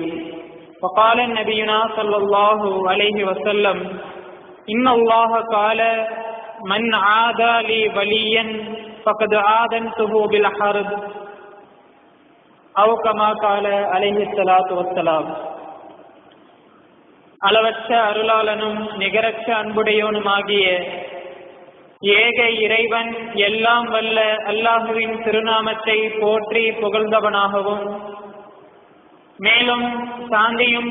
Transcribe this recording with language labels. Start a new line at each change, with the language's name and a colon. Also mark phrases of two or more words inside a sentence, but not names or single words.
Arabic: وقال نبينا صلى الله عليه وسلم: إن الله قال من عادى لي وليا فقد آذنته بالحرب أو كما قال عليه الصلاة والسلام.
Tamil: அளவற்ற அருளாளனும் நிகரற்ற அன்புடையோனுமாகிய ஏக இறைவன் எல்லாம் வல்ல அல்லாஹுவின் திருநாமத்தை போற்றி புகழ்ந்தவனாகவும், மேலும் சாந்தியும்